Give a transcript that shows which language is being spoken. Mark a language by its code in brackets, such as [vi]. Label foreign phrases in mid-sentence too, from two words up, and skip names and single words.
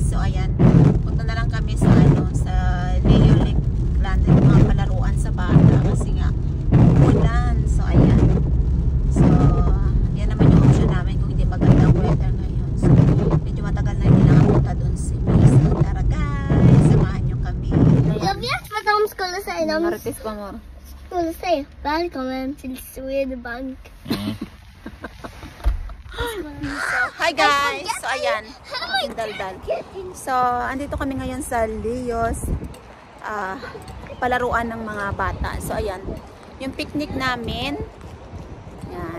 [tl] So ayan, punta na lang kami sa sa Leo Lake Land, mga palaruan sa bata kasi nga ulan. So ayan. So yan naman yung option namin kung hindi maganda ang weather ngayon. So medyo matagal na hindi nakapunta doon si V. So tara guys, samahan nyo kami. [sv] Jag vet vad de skulle säga. [tl] Marites pa mo. [sv] Skulle säga välkommen till Swedbank. [en] So, hi guys! So, ayan. [tl] Daldal. So, andito kami ngayon sa Leo's palaruan ng mga bata. So, ayan. Yung picnic namin. Yan.